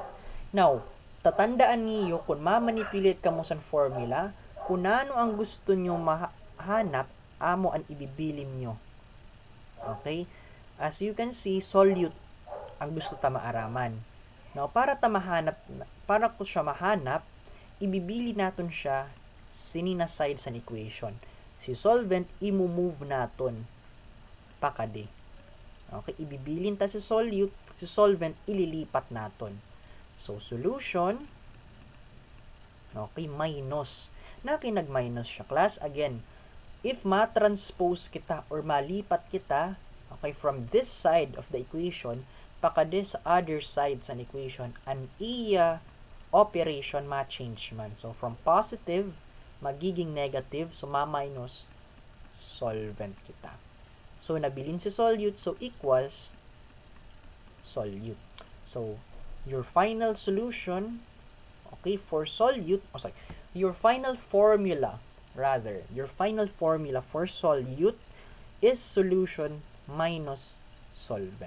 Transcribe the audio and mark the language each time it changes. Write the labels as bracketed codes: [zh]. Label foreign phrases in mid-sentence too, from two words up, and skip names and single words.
[en] Now, [tl] tatandaan niyo kung ma-manipulate ka mo sa formula, kung ano ang gusto nyo mahanap, amo ang ibibilin nyo. [hil] Okay? [en] As you can see, [hil] solute ang gusto ta maaraman. [en] Now, [hil] para ko siya mahanap, ibibili naton siya sinina side sa equation. Si solvent, i-move naton pakade. Okay, ibibilin ta si solute, si solvent, ililipat naton. [en] So, solution, okay, minus. [hil] Nag-minus siya, class. Again, if ma-transpose kita or malipat kita, [en] okay, from this side of the equation [hil] pakade sa [en] other side sa equation, [hil] an iya operation ma-change man. So, from positive, magiging negative, so ma-minus, solvent kita. So, nabilin si solute, so equals solute. [en] So, your final solution, okay, for solute, your final formula for solute is solution minus solvent.